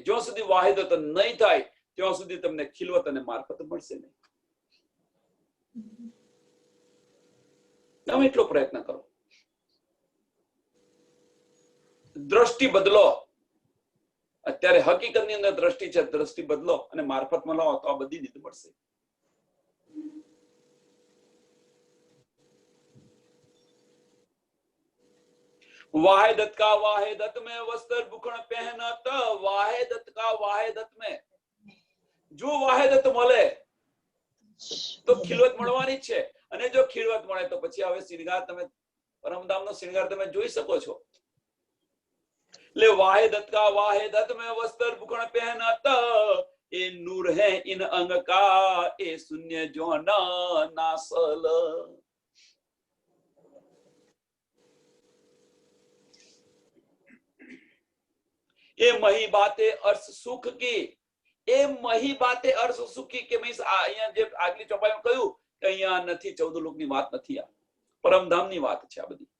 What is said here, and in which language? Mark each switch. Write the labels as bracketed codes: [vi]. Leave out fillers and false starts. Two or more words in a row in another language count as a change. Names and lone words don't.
[gu] જ્યાં સુધી વાહિદત નહીં થાય ત્યાં સુધી તમને ખિલવત અને મારફત મળશે નહીં. તમે એટલો પ્રયત્ન કરો, દ્રષ્ટિ બદલો. અત્યારે હકીકતની અંદર દ્રષ્ટિ છે, દ્રષ્ટિ બદલો અને મારફતમાં લાવો તો આ બધી રીતે મળશે. [hi] वाहिदत का वाहिदत में वस्त्र भूखण पहनत, वाहिदत का वाहिदत में [gu] જો વાહિદત મળે તો ખિલવત મળવાની છે. અને જો ખિલવત મળે તો પછી હવે શૃંગાર, તમે પરમધામનો શૃંગાર તમે જોઈ શકો છો. [hi] ले वाहिदत का वाहिदत में वस्त्र भूखण पहनत, ए नूर है इन अंग का, ए शून्य जो नासल. ए मही बाते अर्थ सुख की, ए मही बाते अर्थ सुख की, [gu] કે મીન્સ અહીંયા જે આગલી ચોપાઈમાં કહ્યું કે અહીંયા નથી, 14 લોકની વાત નથી, આ પરમધામની વાત છે આ બધી.